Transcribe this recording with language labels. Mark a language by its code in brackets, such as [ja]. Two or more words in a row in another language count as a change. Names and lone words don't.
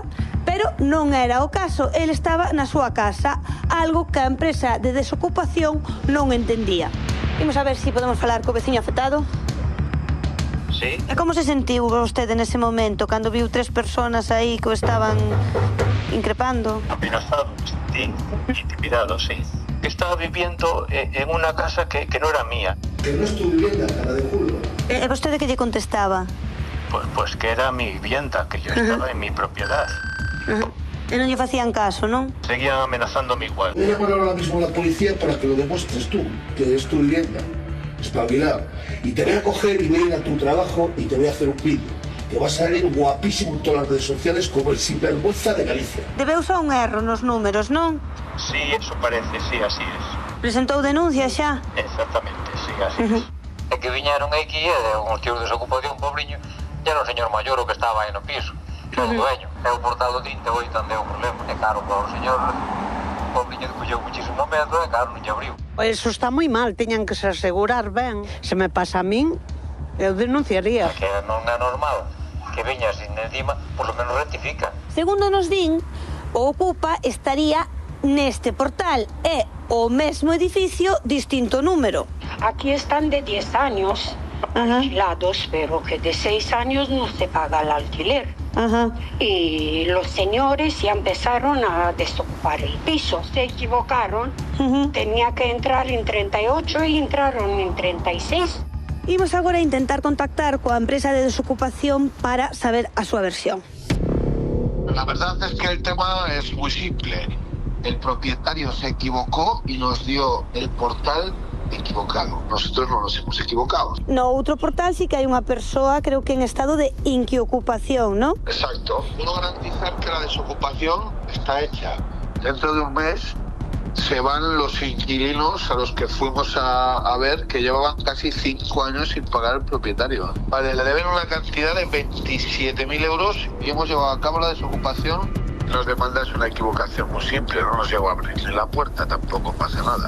[gl] Pero non era o caso, el estaba na súa casa, algo que a empresa de desocupación non entendía. Imos a ver se podemos falar co veciño afectado. Sí. E como se sentiu vostede nese momento, cando viu 3 personas aí que o estaban increpando? [es] Amenazado, sí, intimidado, sí. Estaba viviendo en una casa que no era mía. Que no es tu vivienda, cara de culo. [gl] E vostede que lle contestaba? [es] Pues que era mi vivienda, que yo estaba en mi propiedad. [gl] E non lle facían caso, non? [es] Seguían amenazándome igual. Voy a llamar ahora mismo a la policía para que lo demuestres tú, que es tu vivienda. Espabilado. Y te voy a coger y voy a ir a tu trabajo y te voy a hacer un vídeo. Que vas a salir guapísimo en todas las redes sociales como el sinvergüenza de Galicia. [gl] Debeuse a un erro nos números, non? [es] Sí, eso parece, sí, así es. [gl] Presentou denuncia xa? [es] Exactamente, sí, así es. [gl] É que viñeron aquí e uns tíos de desocupación, pobriño, e era un señor maior o que estaba aí no piso. O dueño. É o portal do 38 onde é o problema. É caro para o señor, pobriño, colleu muchísimo medo e caro non lle abriu. Eso está moi mal, teñan que se asegurar ben. Se me pasa a min, eu denunciaría. Que non é normal que veñas encima, [es] por lo menos rectifica. [gl] Segundo nos din, o ocupa estaría neste portal. É o mesmo edificio, distinto número. [es] Aquí están de 10 años alquilados, pero que de 6 años no se paga el alquiler. Y los señores ya empezaron a desocupar el piso. Se equivocaron, tenía que entrar en 38 y entraron en 36. [gl] Imos agora a intentar contactar coa empresa de desocupación para saber a súa versión. [es] La verdad es que el tema es muy simple. El propietario se equivocó y nos dio el portal equivocado. Nosotros no nos hemos equivocado. [gl] No outro portal sí que hai unha persoa, creo que en estado de inquiocupación, ¿no? Exacto. [es] Puedo garantizar que la desocupación está hecha. Dentro de un mes se van los inquilinos a los que fuimos a ver, que llevaban casi 5 años sin pagar al propietario. Vale, le deben una cantidad de 27.000 euros y hemos llevado a cabo la desocupación nos demanda es una equivocación muy simple, no nos llegó a abrir la puerta, tampoco pasa nada.